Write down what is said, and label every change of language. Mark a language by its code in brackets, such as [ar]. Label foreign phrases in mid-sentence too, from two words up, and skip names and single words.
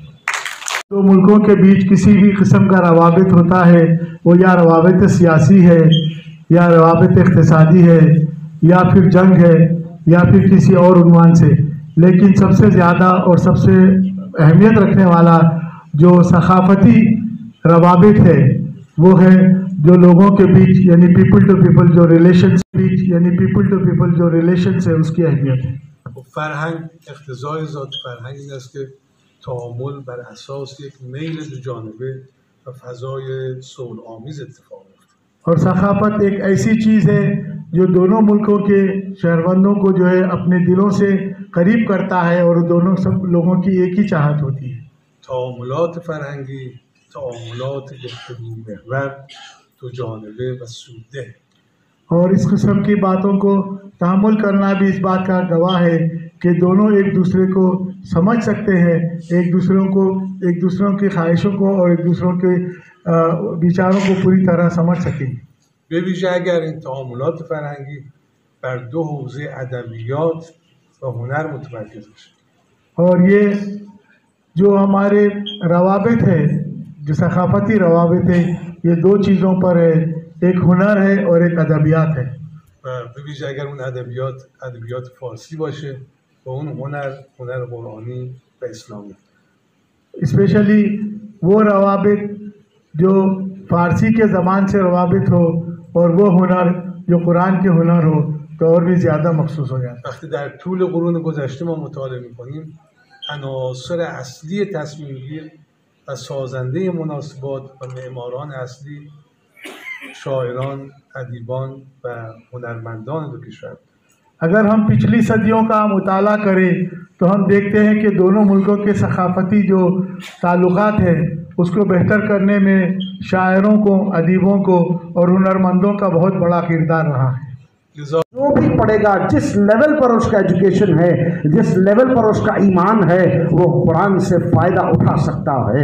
[ur] دو ملکوں کے بیچ کسی بھی قسم کا روابط ہوتا ہے، وہ یا روابط سیاسی ہے یا روابط اقتصادی ہے یا پھر جنگ ہے یا پھر کسی اور عنوان سے، لیکن سب سے زیادہ اور سب سے اہمیت رکھنے والا جو ثقافتی روابط ہے وہ ہے جو لوگوں کے بیچ یعنی [en] people to people [ur] جو ریلیشن ہے اس کی اہمیت ہے. [fa] فرهنگ اقتضای ذات فرهنگ این است که تعامل بر اساس یک میل دو جانبه و فضای صلح آمیز اتفاق میفته [ur] اور ثقافت ایک ایسی چیز ہے جو دونوں ملکوں کے شہروندوں کو جو ہے اپنے دلوں سے قریب کرتا ہے اور دونوں سب لوگوں کی ایک ہی چاہت ہوتی ہے. [fa] تعاملات فرهنگی تعاملات گفتگو محور دو جانبه و سودده [ur] اور اس قسم کی باتوں کو تحمل کرنا بھی اس بات کا گواہ ہے کہ دونوں ایک دوسرے کو سمجھ سکتے ہیں، ایک دوسروں کی خواہشوں کو اور ایک دوسروں کے وچاروں کو پوری طرح سمجھ سکیں. [fa] به ویژه اگر این تعاملات فرهنگی بر دو حوزه ادبیات و هنر متمرکز بشه [ur] اور یہ جو ہمارے روابط ہے، جو ثقافتی روابط ہے، یہ دو چیزوں پر ہے، ایک ہنر ہے اور ایک ادبیات ہے. [fa] و به ویژه اگر اون ادبیات فارسی باشه و اون هنر قرآنی و اسلامی [ur] اسپیشلی وہ روابط جو فارسی کے زبان سے روابط ہو اور وہ ہنر جو قرآن کے ہنر ہو تو اور بھی زیادہ مخصوص ہو جاتا ہے. [fa] وقتی در طول قرون گذشته ما مطالعه می‌کنیم عناصر اصلی تصمیم‌گیر و سازنده مناسبات و معماران اصلی شاعران، ادیبان و هنرمندان دو کشور [ur] اگر ہم پچھلی صدیوں کا مطالعہ کریں تو ہم دیکھتے ہیں کہ دونوں ملکوں کے ثقافتی جو تعلقات ہیں اس کو بہتر کرنے میں شاعروں کو، ادیبوں کو اور ہنرمندوں کا بہت بڑا کردار رہا ہے. [fa] لذا [ur] جو بھی پڑھے گا، جس لیول پر اس کا ایجوکیشن ہے، جس لیول پر اس کا ایمان ہے، وہ قرآن سے فائدہ اٹھا سکتا ہے.